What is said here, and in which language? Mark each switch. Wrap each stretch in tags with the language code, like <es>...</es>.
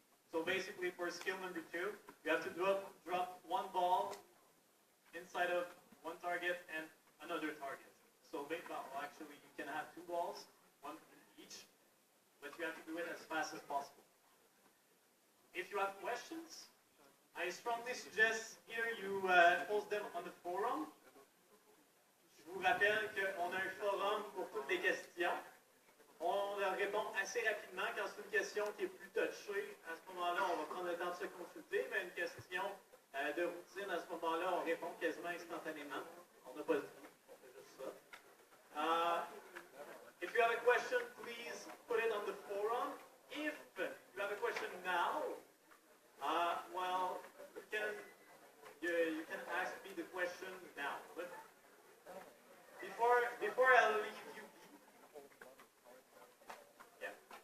<en>So basically, for skill number 2, you have to drop 1 ball inside of 1 target and another target. So well, actually, you can have 2 balls, 1 each, but you have to do it as fast as possible. If you have questions, I strongly suggest either you post them on the forum.</en> <fr>Je vous rappelle qu'on a un forum pour toutes les questions. On leur répond assez rapidement. Quand c'est une question qui est plus touchée, à ce moment-là, on va prendre le temps de se consulter, mais une question de routine, à ce moment-là, on répond quasiment instantanément. On n'a pas le temps, on fait juste ça.</fr> <en>If you have a question, please put it on the forum. If you have a question now, well, you can ask me the question now. But before I leave you, yeah.</en>